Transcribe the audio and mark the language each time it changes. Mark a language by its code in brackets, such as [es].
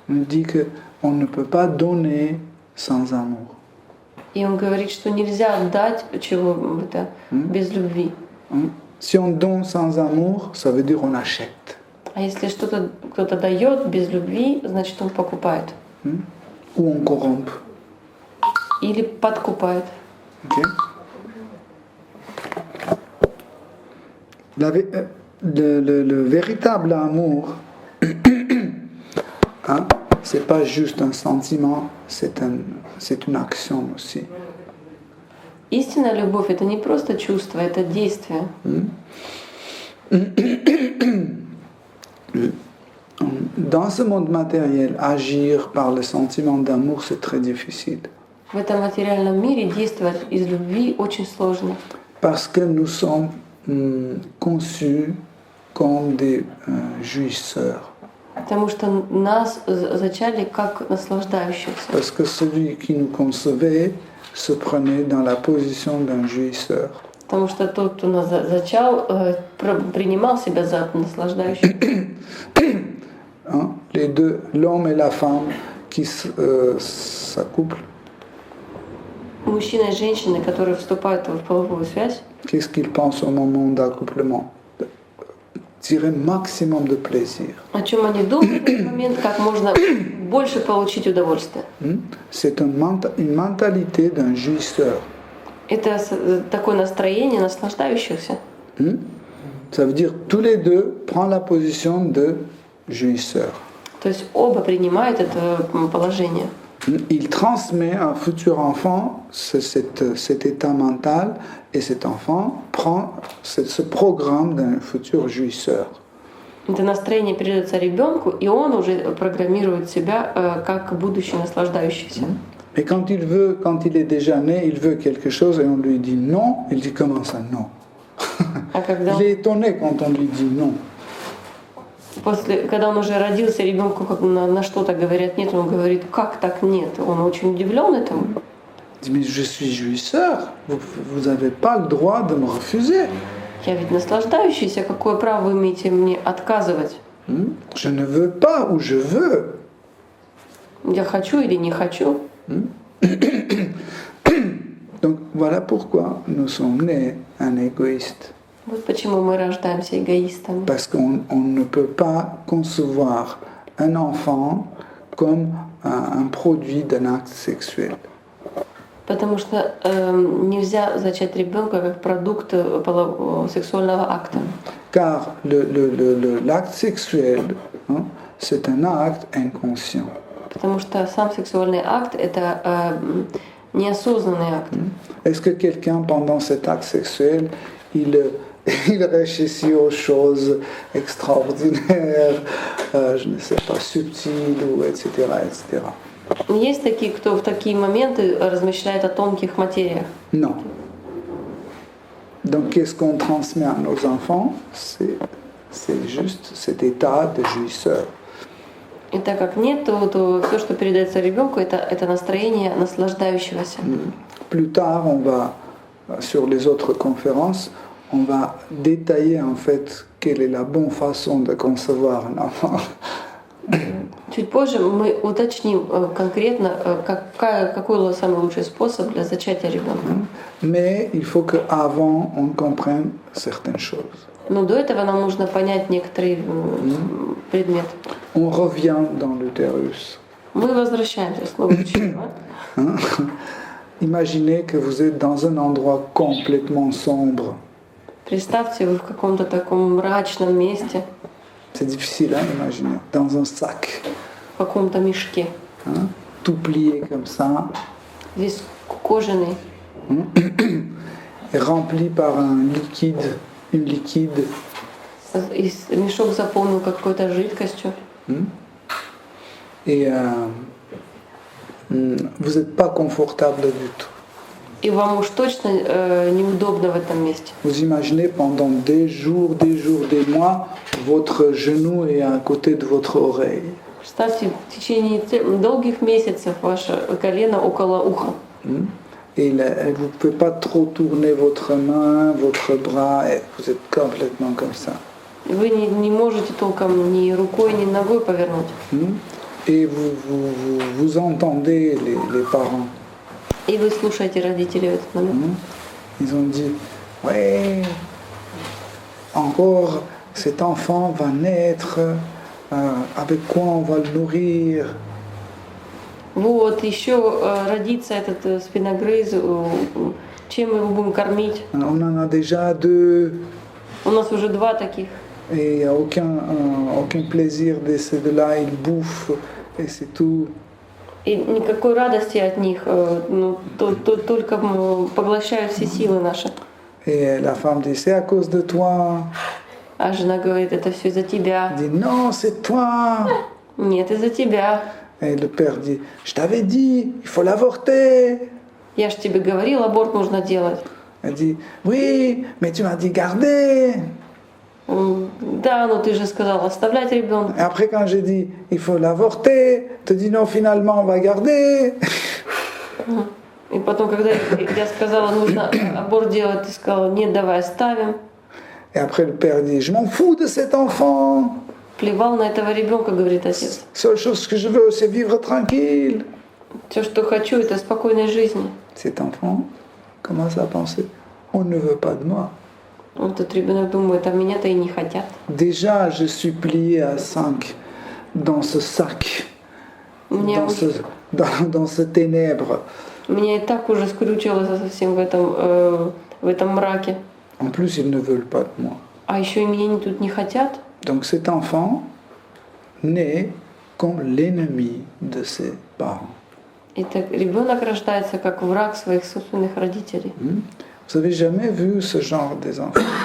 [fr] Il dit qu'on ne peut pas donner sans amour. [ru] И он говорит, что нельзя отдать чего-то без любви. [fr] Si on donne sans amour, ça veut dire on achète. [ru] А если что-то кто-то дает без любви, значит он покупает. [fr] Ou on corrompt. [ru] Или подкупает. [en] Okay? [fr] Le véritable amour, c'est pas juste un sentiment, c'est une action aussi. [ru] Истинная любовь — это не просто чувство, это действие. [fr] Dans ce monde matériel, agir par le sentiment d'amour, c'est très difficile. [ru] В этом материальном мире действовать из любви очень сложно. [fr] Parce que nous sommes conçus comme des jouisseurs. [ru] Потому что нас зачали как наслаждающихся. [fr] Parce que celui qui nous concevait se prenait dans la position d'un jouisseur. [ru] Потому что тот, кто нас зачал, принимал себя за наслаждающихся. [fr] Hein? Les deux, l'homme et la femme qui s'accouplent. [ru] Мужчина и женщина, которые вступают в половую связь, [fr] Qu'est-ce qu'ils pensent au moment d'accouplement? Tirer maximum de plaisir. [ru] о чем они думают в этот момент, как можно больше получить удовольствие. [fr] C'est une mentalité d'un jouisseur. [ru] Это такое настроение наслаждающихся. [fr] Ça veut dire tous les deux prennent la position de jouisseur. [ru] То есть оба принимают это положение. [fr] Il transmet à un futur enfant cet état mental et cet enfant prend ce programme d'un futur jouisseur. [ru] Это настроение передается ребенку, и он уже программирует себя как будущий наслаждающийся. [fr] Et quand il est déjà né, il veut quelque chose et on lui dit non, il dit comment ça non? Il est étonné quand on lui dit non. [ru] Когда он уже родился, ребенку на что-то говорят нет, он говорит, как так нет? Он очень удивлен этому. [fr] Il dit mais je suis jouisseur, vous n'avez pas le droit de me refuser. [ru] Я ведь наслаждающийся, какое право вы имеете мне отказывать? [fr] Je ne veux pas ou je veux. [ru] Я хочу или не хочу. [fr] Donc voilà pourquoi nous sommes nés un égoïste. [ru] Вот почему мы рождаемся эгоистами. [fr] Parce qu'on ne peut pas concevoir un enfant comme un produit d'un acte sexuel. [ru] Потому что нельзя зачать ребенка как продукт сексуального акта. [fr] Car l'acte sexuel, hein, c'est un acte inconscient. [ru] Потому что сам сексуальный акт — это неосознанный акт. [fr] Est-ce que quelqu'un, pendant cet acte sexuel, il réfléchit aux choses extraordinaires, je ne sais pas, subtiles, ou etc., etc. [ru] Есть такие, кто в такие моменты размышляет о тонких материях? [fr] Non. Donc, qu'est-ce qu'on transmet à nos enfants? C'est juste cet état de jouisseur. [ru] И так как нет, то все, что передается ребенку, это настроение наслаждающегося. [fr] Plus tard, on va, sur les autres conférences, on va détailler en fait quelle est la bonne façon de concevoir un enfant. [ru] Чуть позже мы уточним конкретно, какой самый лучший способ для зачатия ребенка. [fr] Mais il faut qu'avant, on comprenne certaines choses. [ru] Но до этого нам нужно понять некоторые предметы. [fr] On revient dans l'utérus. [ru] Мы возвращаемся снова к чреву. [fr] Imaginez que vous êtes dans un endroit complètement sombre. [ru] Представьте, вы в каком-то таком мрачном месте. [fr] C'est difficile à imaginer. Dans un sac. [ru] В каком-то мешке. [fr] Tout plié comme ça. [ru] Здесь кожаный. [fr] Et rempli par un liquide, une liquide. [ru] И мешок заполнен какой-то жидкостью. [fr] Et vous n'êtes pas confortable du tout. [ru] И вам уж точно неудобно в этом месте. [fr] Vous imaginez pendant des jours, des mois, votre genou est à côté de votre oreille. [ru] Представьте, в течение долгих месяцев ваше колено около уха. [fr] Et vous ne pouvez pas trop tourner votre main, votre bras, et vous êtes complètement comme ça. [ru] Вы не можете толком ни рукой, ни ногой повернуть. [fr] Et vous entendez les parents. [ru] И вы слушаете родителей в этот момент. [fr] Ils ont dit, ouais, encore cet enfant va naître, avec quoi on va le nourrir. [ru] Вот еще родится этот спиногрыз, чем мы его будем кормить. [fr] On en a déjà 2. [ru] У нас уже 2 таких. [fr] Et il n'y a aucun plaisir de ces deux-là, ils bouffent et c'est tout. [ru] И никакой радости от них, только поглощают все силы наши. [fr] Et la femme dit, c'est à cause de toi. [ru] А жена говорит, это все из-за тебя. [fr] Elle dit, non, c'est toi. [ru] Нет, из-за тебя. [fr] Et le père dit, je t'avais dit, il faut l'avorter. [ru] Я ж тебе говорил, аборт нужно делать. [fr] Elle dit, oui, mais tu m'as dit garder. [ru] Да, но ты же сказал оставлять [fr] Et [ru] ребенка. [fr] après, quand j'ai dit, il faut l'avorter, tu dis, non, finalement, on va garder. [ru] И потом, когда я сказала, нужно аборт делать, ты сказала, нет, давай оставим. [fr] Et après, le père dit, je m'en fous de cet enfant. [ru] Плевал на этого ребенка, говорит отец. [fr] Seule chose que je veux, c'est vivre tranquille. [ru] Все, что хочу, это спокойной жизни. [fr] Cet enfant commence à penser, on ne veut pas de moi. [ru] Вот этот ребенок думает, а меня-то и не хотят. [fr] Déjà, je suis plié à 5 dans ce sac, [ru] Меня, [fr] dans ce ténèbre. [ru] меня и так уже скрючило совсем в этом мраке. [fr] En plus, ils ne veulent pas de moi. [ru] А еще и меня тут не хотят. [fr] Donc cet enfant naît comme l'ennemi de ses parents. [ru] И так ребенок рождается как враг своих собственных родителей. [fr] Vous avez jamais vu ce genre des enfants?